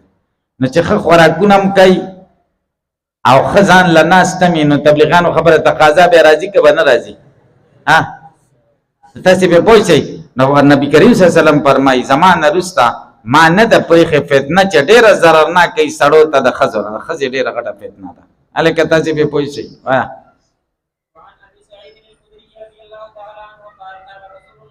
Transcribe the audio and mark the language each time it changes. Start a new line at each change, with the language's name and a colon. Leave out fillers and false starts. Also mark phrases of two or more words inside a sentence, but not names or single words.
Pashto: نو چې ښه خوراکونه هم کوي او ښه ځان له ناسته مې، نو تبلیغانو خبره تقاضا بیا راځي که به نه راځي؟ تاسې پرې پوه شئ. نو نبي کریم
Arabic: صلی الله علیه وسلم
Pashto: فرمایي زمانه وروسته ما نه ده پرېښې فتنه چې ډېره ضررناکه وي سړو ته د ښځو نه. د ښځې ډېره غټه فتنه ده. هلکه تاسې پرې پوه شئ. وایه.
Arabic: وعن ابي سعيد الخدري رضي الله تعالى عنه قال قال رسول